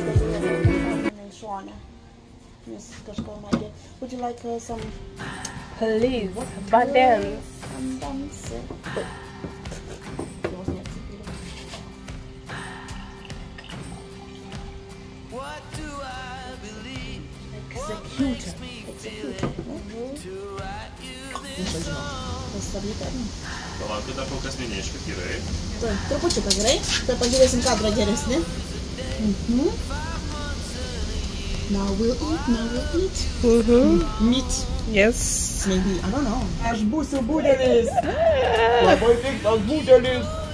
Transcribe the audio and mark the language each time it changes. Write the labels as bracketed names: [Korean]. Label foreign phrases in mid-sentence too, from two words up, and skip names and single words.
[English] Yes, would you like some Please, dance. dance? What do I believe? Executor. [Lithuanian] Palaukit, dar kol kas neneškit, gerai. Taip, trupučiuką gerai. Tai pažiūrėsim kadrą geresnį. [English] Now we'll eat. Meat. Yes. Maybe, I don't know. [Lithuanian] Aš būsiu budelis. Labai piktas budelis.